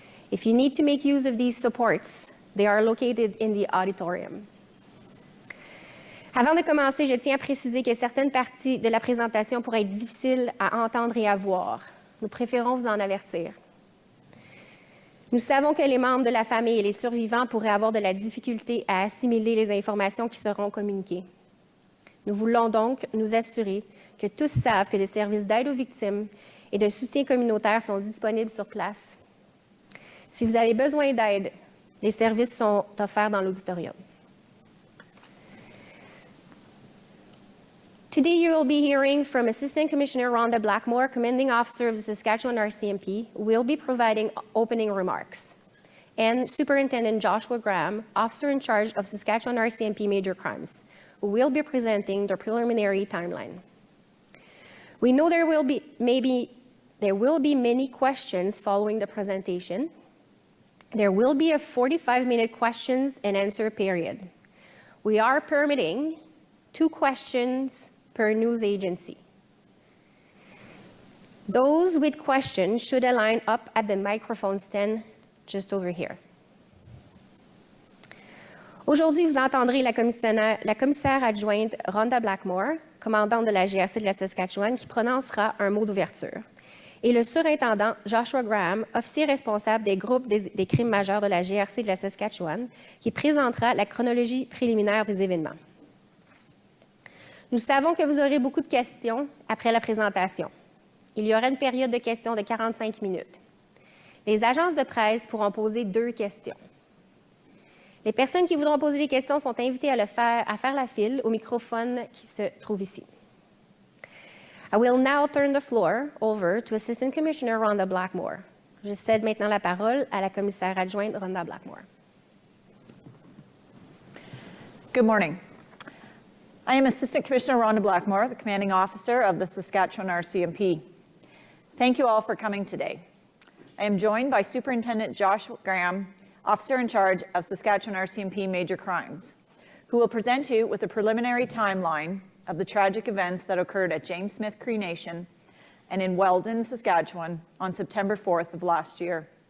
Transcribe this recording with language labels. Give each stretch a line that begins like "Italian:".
English: If you need to make use of these supports, they are located in the auditorium.
French: Avant de commencer, je tiens à préciser que certaines parties de la présentation pourraient être difficiles à entendre et à voir. Nous préférons vous en avertir. Nous savons que les membres de la famille et les survivants pourraient avoir de la difficulté à assimiler les informations qui seront communiquées. Nous voulons donc nous assurer que tous savent que des services d'aide aux victimes et de soutien communautaire sont disponibles sur place. Si vous avez besoin d'aide, les services sont offerts dans l'auditorium.
English: Today, you will be hearing from Assistant Commissioner Rhonda Blackmore, Commanding Officer of the Saskatchewan RCMP, who will be providing opening remarks, and Superintendent Joshua Graham, Officer in charge of Saskatchewan RCMP Major Crimes, who will be presenting the preliminary timeline. We know there will be many questions following the presentation. There will be a 45-minute questions and answer period. We are permitting 2 questions per news agency. Those with questions should line up at the microphone stand just over here.
French: Aujourd'hui, vous entendrez la commissaire adjointe Rhonda Blackmore, commandante de la GRC de la Saskatchewan, qui prononcera un mot d'ouverture. Et le surintendant Joshua Graham, officier responsable des groupes des crimes majeurs de la GRC de la Saskatchewan, qui présentera la chronologie préliminaire des événements. Nous savons que vous aurez beaucoup de questions après la présentation. Il y aura une période de questions de 45 minutes. Les agences de presse pourront poser 2 questions. Les personnes qui voudront poser des questions sont invitées à faire la file au microphone qui se trouve ici.
English: I will now turn the floor over to Assistant Commissioner Rhonda Blackmore.
French: Je cède maintenant la parole à la commissaire adjointe Rhonda Blackmore.
English: Good morning. I am Assistant Commissioner Rhonda Blackmore, the Commanding Officer of the Saskatchewan RCMP. Thank you all for coming today. I am joined by Superintendent Joshua Graham, Officer in charge of Saskatchewan RCMP Major Crimes, who will present you with a preliminary timeline of the tragic events that occurred at James Smith Cree Nation and in Weldon, Saskatchewan on September 4th of last year.